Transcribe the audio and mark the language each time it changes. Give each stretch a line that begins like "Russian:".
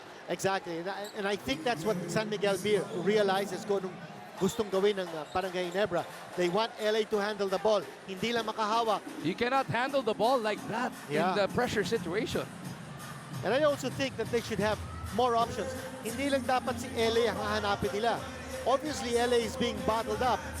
English: Exactly. And I think that's what San Miguel Beer realizes
Filipino: kung gustong gawin ng
English: Barangay Ginebra. They want LA to handle the ball.
Filipino: Hindi lang makahawak.
English: You cannot handle the ball like that in the pressure situation. And I also think that they should have more options.
Filipino: Hindi lang dapat si LA ang hahanapin nila.
English: Obviously, LA is being bottled up.